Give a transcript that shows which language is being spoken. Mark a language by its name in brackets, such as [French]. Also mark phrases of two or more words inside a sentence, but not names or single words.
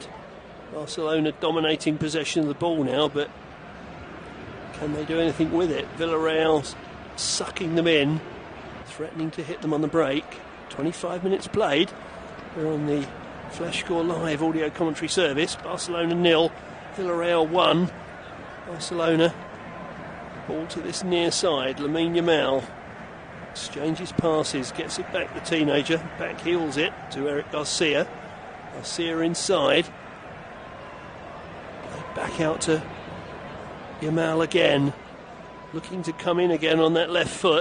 [English] Barcelona dominating possession of the ball now, but can they do anything with it? Villarreal sucking them in, threatening to hit them on the break. 25 minutes played. We're on the Flash Score Live audio commentary service. Barcelona 0, Villarreal 1. Barcelona ball to this near side. Lamine Yamal exchanges passes, gets it back, the teenager, back heels it to Eric Garcia. Garcia inside. Back out to Yamal again, looking to come in again on that left foot.